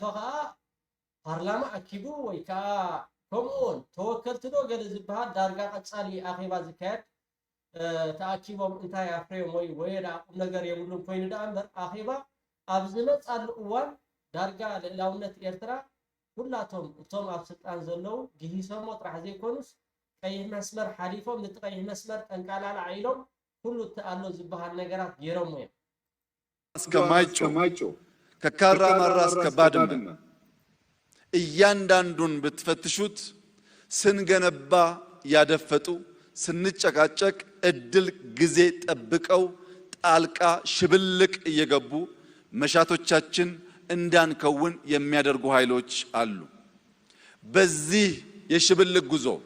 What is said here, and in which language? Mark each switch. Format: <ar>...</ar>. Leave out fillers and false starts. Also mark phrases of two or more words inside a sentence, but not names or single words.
<ti>ከዓ ፓርላማ ኣኪቡ ወይ ከዓ ከምኡውን ተወከልቲ ዶ ገለ ዝበሃል ዳርጋ ቀፃሊ ኣኼባ ዝካየድ ተኣኪቦም እንታይ ኣፍርዮም ወይ ቁም ነገር የብሉን ኮይኑ ዳ እምበር ኣኼባ ኣብ ዝመፃሉ እዋን ዳርጋ ልዕላውነት ኤርትራ ኩላቶም እቶም ኣብ ስልጣን ዘለው ግሂሶሞ ጥራሕ ዘይኮኑስ ቀይሕ መስመር ሓሊፎም ነቲ ቀይሕ መስመር ጠንቃላላ ኢሎም ኩሉ ተኣሎ ዝበሃል ነገራት ገይሮም እዮም</ti> <am>እስከ ማይጮ ከካራማራ እስከ ባድመ እያንዳንዱን ብትፈትሹት ስንገነባ ያደፈጡ ስንጨቃጨቅ እድል ጊዜ ጠብቀው ጣልቃ ሽብልቅ እየገቡ መሻቶቻችን እንዳንከውን የሚያደርጉ ኃይሎች አሉ በዚህ የሽብልቅ ጉዞ</am>